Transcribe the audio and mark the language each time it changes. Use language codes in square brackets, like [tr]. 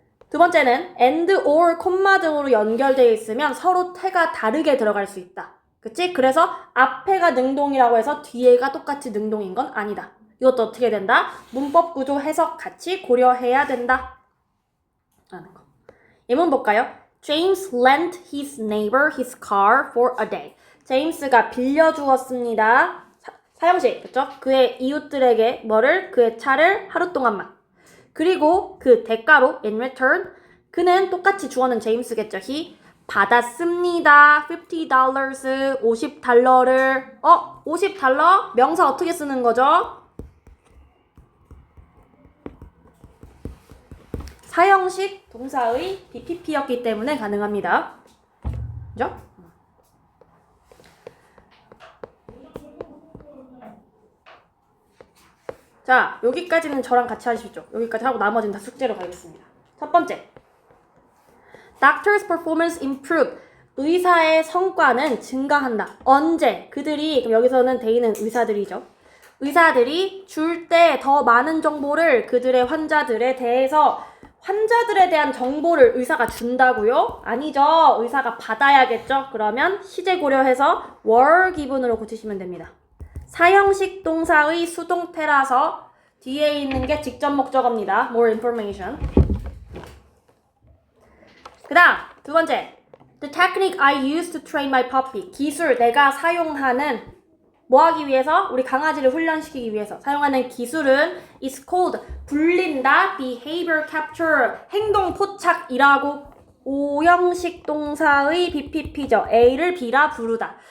[ko] 두 번째는 and, or, 콤마 등으로 연결되어 있으면 서로 태가 다르게 들어갈 수 있다. 그치? 그래서 앞에가 능동이라고 해서 뒤에가 똑같이 능동인 건 아니다. 이것도 어떻게 된다? 문법 구조 해석 같이 고려해야 된다. 라는 거. 예문 볼까요? [en] James lent his neighbor his car for a day. [ko] 제임스가 빌려주었습니다. 사형식, 그쵸? 그의 이웃들에게 뭐를? 그의 차를 하루 동안만. 그리고 그 대가로 [en] in return [ko] 그는 똑같이 주어는 제임스겠죠. [en] He [ko] 받았습니다. $50, $50를 50달러? 명사 어떻게 쓰는 거죠? 사형식 동사의 BPP였기 때문에 가능합니다. 그죠? 자, 여기까지는 저랑 같이 하시죠. 여기까지 하고 나머지는 다 숙제로 가겠습니다. 첫 번째. [en] Doctor's performance improved. [ko] 의사의 성과는 증가한다. 언제? 그들이, 그럼 여기서는 데이는 의사들이죠. 의사들이 줄 때 더 많은 정보를 그들의 환자들에 대해서 환자들에 대한 정보를 의사가 준다고요? 아니죠. 의사가 받아야겠죠. 그러면 시제 고려해서 [en] were given [ko] 으로 고치시면 됩니다. 사형식 동사의 수동태라서 뒤에 있는 게 직접 목적어입니다. [en] More information. [ko] 그 다음 두 번째. [en] The technique I use to train my puppy. [ko] 기술, 내가 사용하는 뭐 하기 위해서? 우리 강아지를 훈련시키기 위해서 사용하는 기술은 [en] is called, [ko] 불린다, [en] behavior capture, [ko] 행동 포착이라고. 오형식 동사의 BPP죠. A를 B라 부르다.